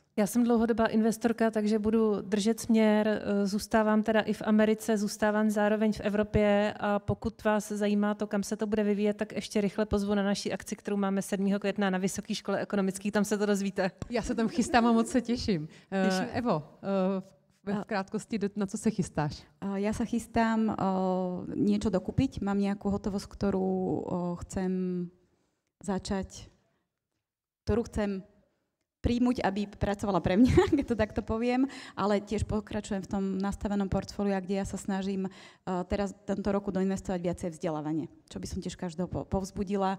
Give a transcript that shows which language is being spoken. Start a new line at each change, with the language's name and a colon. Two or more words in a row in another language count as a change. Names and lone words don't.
Czech: Já jsem dlouhodobá investorka, takže budu držet směr, zůstávám teda i v Americe, zůstávám zároveň v Evropě a pokud vás zajímá to, kam se to bude vyvíjet, tak ještě rychle pozvu na naší akci, kterou máme 7. května na Vysoké škole ekonomické, tam se to dozvíte. Já se tam chystám a moc se těším.
Slovak: Evo, v krátkosti, na co sa chystáš? Ja sa chystám niečo dokúpiť. Mám nejakú hotovosť, ktorú chcem začať, ktorú chcem príjmuť, aby pracovala pre mňa, keď to takto poviem, ale tiež pokračujem v tom nastavenom portfóliu, kde ja sa snažím teraz tento roku doinvestovať viacej vzdelávanie, čo by som tiež každého povzbudila.